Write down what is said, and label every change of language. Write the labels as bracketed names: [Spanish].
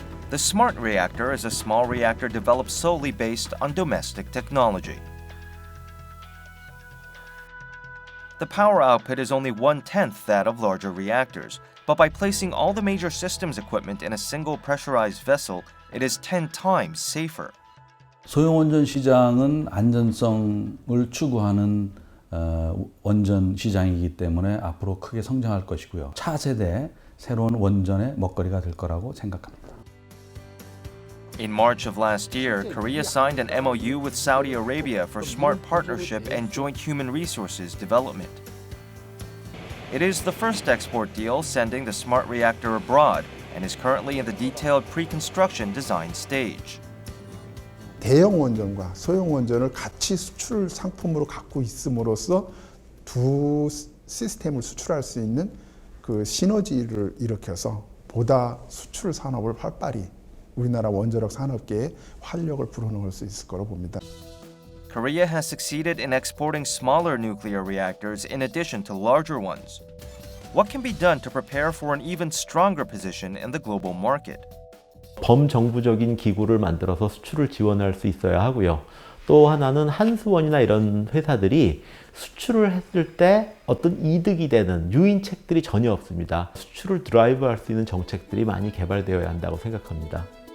[English] The smart reactor is a small reactor developed solely based on domestic technology. The power output is only 1/10 that of larger reactors, but by placing all the major systems equipment in a single pressurized vessel, it is 10 times safer. [Korean] 소형 원전 시장은 안전성을 추구하는 원전 시장이기 때문에 앞으로 크게 성장할 것이고요. 차세대 새로운 원전의 먹거리가 될 거라고 생각합니다. [English] In March of last year, Korea signed an MOU with Saudi Arabia for smart partnership and joint human resources development. It is the first export deal sending the smart reactor abroad and is currently in the detailed pre-construction design stage. [Korean] 대형 원전과 소형 원전을 같이 수출 상품으로 갖고 있음으로써 두 시스템을 수출할 수 있는 그 시너지를 일으켜서 보다 수출 산업을 활발히 우리나라 원자력 산업계에 활력을 불어넣을 수 있을 거로 봅니다. [English] Korea has succeeded in exporting smaller nuclear reactors in addition to larger ones. What can be done to prepare for an even stronger position in the global market? [Korean] 범정부적인 기구를 만들어서 수출을 지원할 수 있어야 하고요. 또 하나는 한수원이나 이런 회사들이 수출을 했을 때 어떤 이득이 되는 유인책들이 전혀 없습니다. 수출을 드라이브할 수 있는 정책들이 많이 개발되어야 한다고 생각합니다.